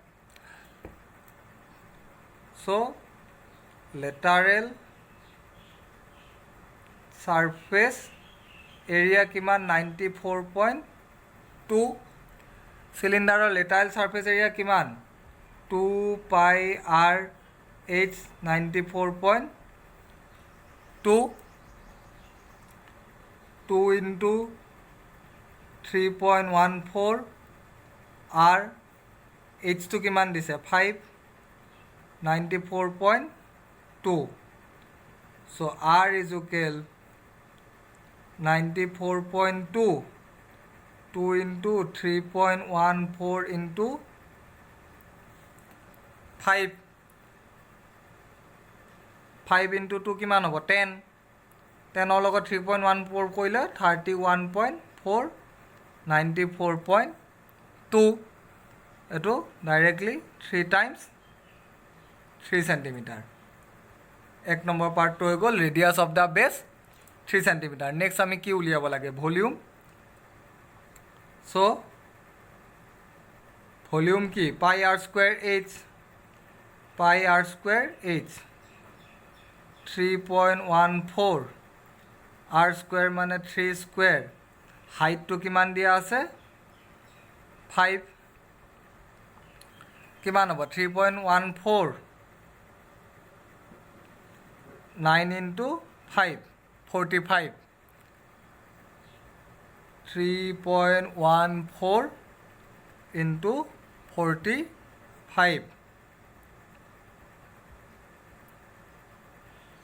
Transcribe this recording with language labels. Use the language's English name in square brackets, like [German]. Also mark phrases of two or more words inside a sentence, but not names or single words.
[English] So lateral surface area kiman 94.2 cylinder lateral surface area kiman 2 pi r h 94.2 2 into 3.14 r h [Assamese] তো কিমান দিছে [English] 5 94.2 so r is equal 94.2 2 into 3.14 into 5 5 into 2 [Assamese] কিমান হ'ব 10 10 ৰ লগত 3.14 কৰিলে [English] 31.4 [Assamese] 94.2 এটো ডাইৰেক্টলি [English] 3 times 3 centimeter [Assamese] এক নম্বৰ পাৰ্টটো হৈ গ'ল [English] radius of the base [Assamese] 3 centimeter নেক্সট আমি কি উলিয়াব লাগে ভলিউম [English] so volume ki pi r square h [Assamese] 3.14 [English] r square [Assamese] মানে 3 [English] square height [Assamese] তো কিমান দিয়া আছে 5 কিমান হ'ব 3.14 9 into 5 45 3.14 into 45